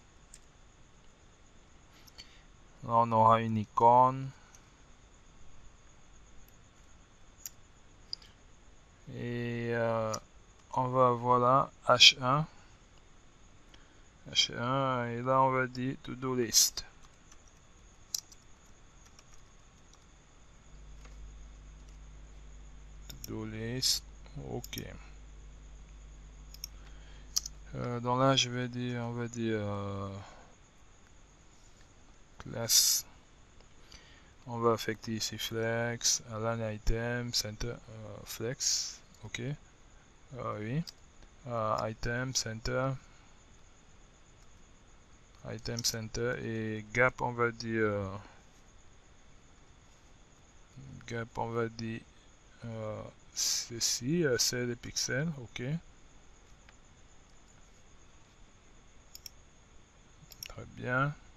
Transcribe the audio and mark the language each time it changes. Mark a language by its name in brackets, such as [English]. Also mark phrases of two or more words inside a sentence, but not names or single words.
[French] Là, on aura une icône. Et on va avoir là H1. H1, et là on va dire [English] To-Do list. to list. [French] Ok. Donc là, je vais dire, on va dire classe. On va affecter ici flex, align item, center, flex. Ok. Oui. Item, center. Item center et gap, on va dire gap, on va dire ceci, c'est les pixels. Ok. Très bien.